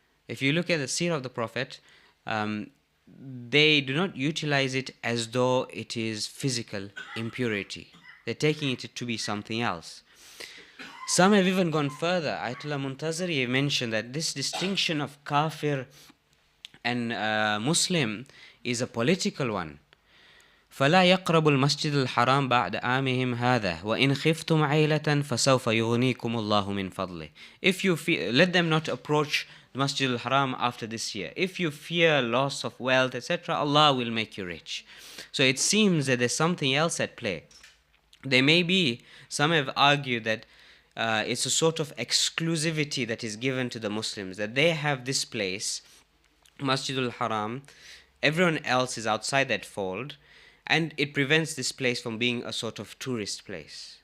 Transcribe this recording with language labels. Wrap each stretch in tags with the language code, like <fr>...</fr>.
<en>If you look at the seerah of the Prophet, they do not utilize it as though it is physical impurity. They're taking it to be something else. Some have even gone further. Ayatollah Muntaziri mentioned that this distinction of kafir and Muslim is a political one.</en> <ar>فلا يقرب المسجد الحرام بعد عامهم هذا وإن خفتم عيلة فسوف يغنيكم الله من فضله.</ar> <en>If you fear, let them not approach the Masjid al-Haram after this year. If you fear loss of wealth, etc., Allah will make you rich. So it seems that there's something else at play. There may be, some have argued that it's a sort of exclusivity that is given to the Muslims, that they have this place, Masjidul Haram, everyone else is outside that fold, and it prevents this place from being a sort of tourist place.</en>